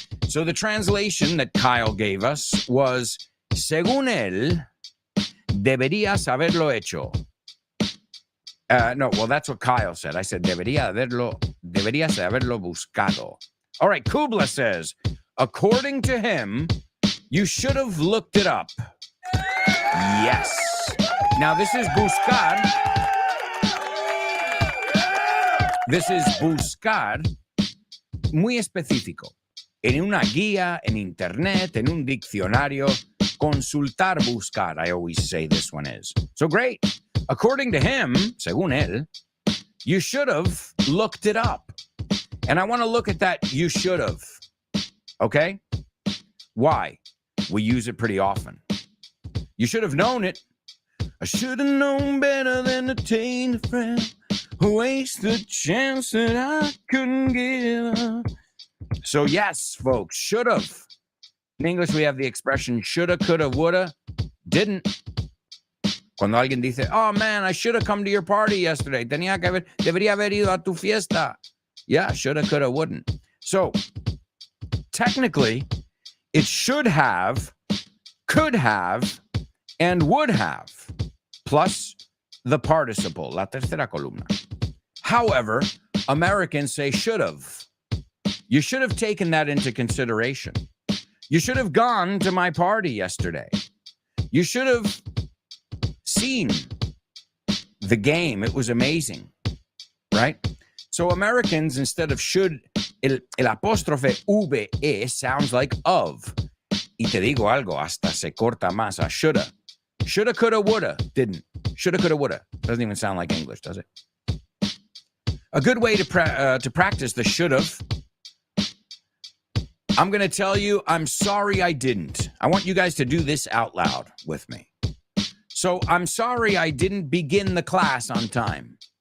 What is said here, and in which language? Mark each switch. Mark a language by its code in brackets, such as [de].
[en] So the translation that Kyle gave us was, [es] según él, deberías haberlo hecho. [en] No, well, that's what Kyle said. I said, [es] deberías haberlo buscado. [en] All right, Kubla says, according to him, you should have looked it up. Yes. Now, this is buscar. This is [es] buscar muy específico. En una guía, en internet, en un diccionario. Consultar, buscar. [en] I always say this one is. So great. According to him, [es] según él, [en] you should have looked it up. And I want to look at that you should have. Okay? Why? We use it pretty often. You should have known it. I should have known better than to take a friend. Waste the chance that I couldn't give up. So yes, folks, should have. In English, we have the expression shoulda, coulda, woulda, didn't. [es] Cuando alguien dice, [en] oh man, I should have come to your party yesterday. [es] Debería haber ido a tu fiesta. [en] Yeah, shoulda, coulda, wouldn't. So technically, it should have, could have, and would have, plus the participle, [es] la tercera columna. [en] However, Americans say should have. You should have taken that into consideration. You should have gone to my party yesterday. You should have seen the game. It was amazing, right? So Americans, instead of should, [es] el apóstrofe VE [en] sounds like of. [es] Y te digo algo, hasta se corta más a shoulda. [en] Shoulda, coulda, woulda, didn't. Shoulda, coulda, woulda. Doesn't even sound like English, does it? A good way to practice the should have, I'm going to tell you, I'm sorry I didn't. I want you guys to do this out loud with me. So, I'm sorry I didn't begin the class on time.